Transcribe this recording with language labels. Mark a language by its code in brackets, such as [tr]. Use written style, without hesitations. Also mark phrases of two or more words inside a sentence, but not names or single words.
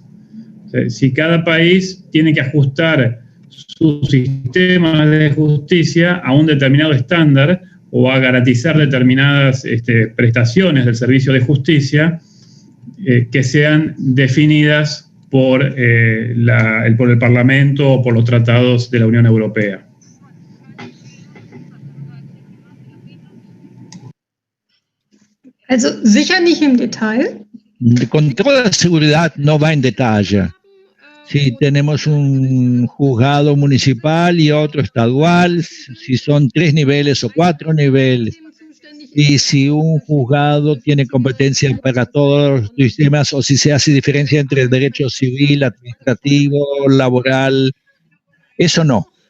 [es] O sea, si cada país tiene que ajustar su sistema de justicia a un determinado estándar o a garantizar determinadas prestaciones del servicio de justicia que sean definidas por el Parlamento o por los tratados de la Unión Europea. [de] Also sicher nicht im Detail. [es] Con toda seguridad no va en detalle. Si tenemos un juzgado municipal y otro estadual, si son 3 niveles o 4 niveles, y si un juzgado tiene competencia para todos los sistemas, o si se hace diferencia entre el derecho civil, administrativo, laboral, eso no.